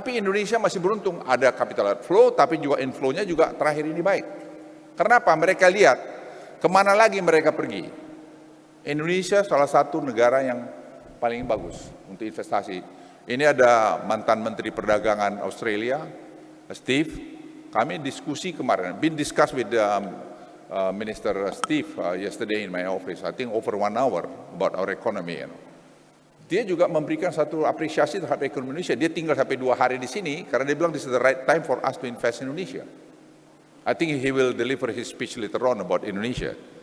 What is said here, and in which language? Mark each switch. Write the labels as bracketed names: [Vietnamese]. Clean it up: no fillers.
[Indonesian] Tapi Indonesia masih beruntung, ada capital outflow, tapi juga inflow-nya juga terakhir ini baik. Kenapa? Mereka lihat kemana lagi mereka pergi. Indonesia salah satu negara yang paling bagus untuk investasi. Ini ada mantan Menteri Perdagangan Australia, Steve. Kami diskusi kemarin, [English] been discussed with Minister Steve yesterday in my office, I think over 1 hour about our economy. [Indonesian] Dia juga memberikan satu apresiasi terhadap ekonomi Indonesia. Dia tinggal sampai 2 hari di sini karena dia bilang [English] this is the right time for us to invest in Indonesia. I think he will deliver his speech later on about Indonesia.